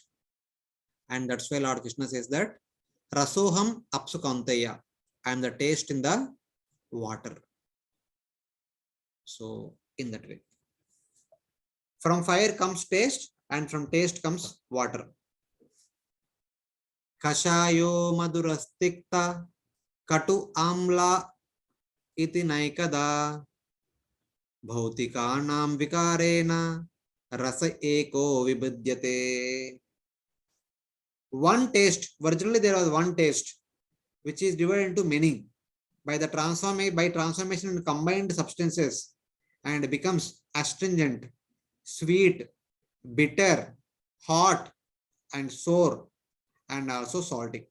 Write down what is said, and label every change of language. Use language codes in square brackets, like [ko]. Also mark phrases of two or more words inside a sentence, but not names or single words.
[en] And that's why Lord Krishna says that [sa] रसोऽहम् अप्सु कौन्तेय. [en] I am the taste in the water. So in that way. From fire comes taste, and from taste comes water. [sa] कषायो मधुरस्तिक्त कटु अम्ल इति नैकधा भौतिकानां विकारेण रस एको विभज्यते. [en] One taste, originally there was one taste, which is divided into many by transformation in combined substances, and becomes astringent, sweet, bitter, hot, and sour, and also salty.